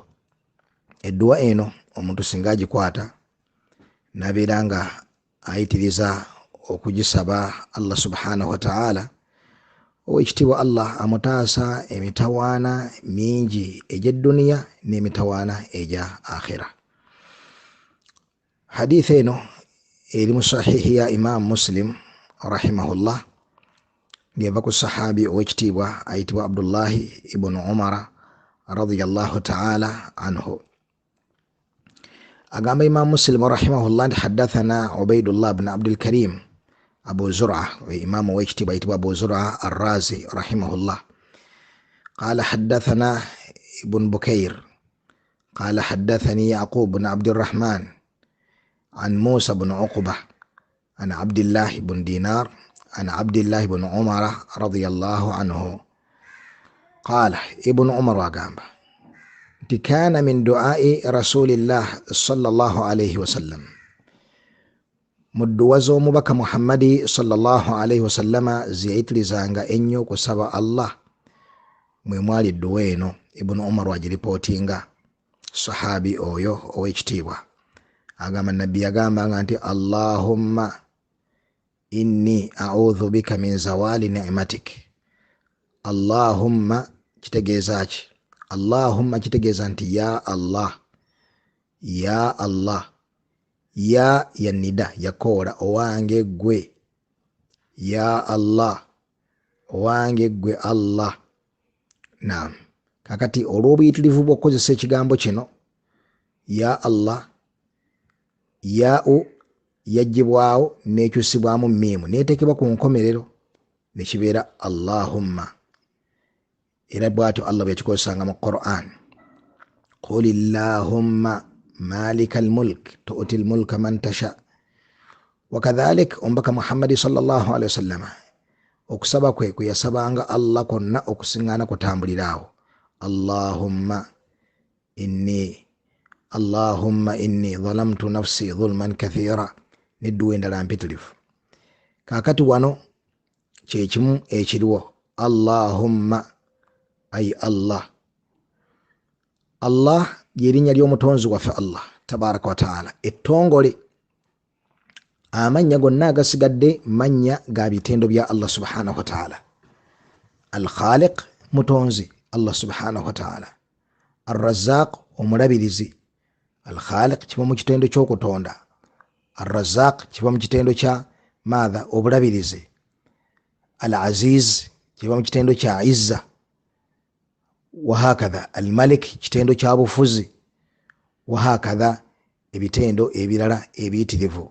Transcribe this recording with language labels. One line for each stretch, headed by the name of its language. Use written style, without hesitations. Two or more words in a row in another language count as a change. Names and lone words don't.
Ganda: Edduwa eno omuntu singa agikwata nabeera nga ayitiriza okugisaba Allah
Arabic: سبحانه وتعالى,
Ganda: owekitiibwa Allah amutaasa emitawaana mingi egy'edduniya n'emitawaana egya akhira. Hadith eno eri mu sahihi ya Imam Muslim rahimahullah ng'eva ku sahabi owekitiibwa ayitibwa Abdullahi ibn Umar
Arabic: رضي الله تعالى عنه.
Ganda: Agamba Imam Muslim rahimahullah nti haddathana Ubaydullah ibn Abdul Karim Abu Zur'a, Imam wekitiibwa ayitibwa Abu Zur'a Ar-Razi rahimahullah.
Arabic: قال حدثنا ابن بكير قال حدثني يعقوب بن عبد الرحمن عن موسى بن عقبة عن عبد الله بن دينار عن عبد الله بن عمر رضي الله عنه. قال ابن عمر
Ganda: agamba nti
Arabic: كان من دعاء رسول الله صلى الله عليه وسلم,
Ganda: mu dduwa z'omubaka Muhammadi
Arabic: صلى الله عليه وسلم
Ganda: zeyayitirizanga ennyo kusaba Allah mwe mwali edduwa eno. Ibn Umar wagiripootinga sahabi oyo owekitiibwa agamba nabbi yagambanga nti
Arabic: اللهم إني أعوذ بك من زوال نعمتك.
Ganda: Allahumma kitegeeza ki? Allahumma kitegeeza nti
Arabic: يا الله، يا الله,
Ganda: ya yanida yakoola owange gwe,
Arabic: يا الله
Ganda: owange gwe Allah. Naam, kakati olw'obuyitirivu bw'okukozesa ekigambo kino
Arabic: يا الله,
Ganda: ya'u yaggyibwawo n'ekyusibwamu miimu neetekebwa ku nkomerero ne kibeera Allahumma. Era bw'atyo Allah bwe yakikozesanga mu Qur'an,
Arabic: قل اللهم مالك الملك تؤتي الملك من تشاء.
Ganda: Wakadhalik omubaka Muhammad
Arabic: صلى الله عليه وسلم
Ganda: okusaba kwe yasabanga Allah konna okusiŋŋaana kutambuliraawo.
Arabic: اللهم إني ظلمت نفسي ظلما كثيرا
Ganda: n'edduwa endala mpitirivu. Kaakati wano kyekimu ekiriwo Allahumma ay Allah. Allah lyerinnya ly'omutonzi waffe Allah
Arabic: تبارك وتعالى
Ganda: ettongole. Amannya gonna agasigadde mannya ga bitendo bya Allah
Arabic: سبحانه وتعالى.
Ganda: Al-Khaliq mutonzi Allah
Arabic: سبحانه وتعالى,
Ganda: Ar-Razzaq omulabirizi. Al-Khaliq kiva mu kitendo ky'okutonda, Ar-Razzaq kiva mu kitendo kya maadha obulabirizi, Al-Aziz kiva mu kitendo kya izza, wahakadha Al-Malik kitendo kya bufuzi, wahakadha ebitendo ebirala ebiyitirivu.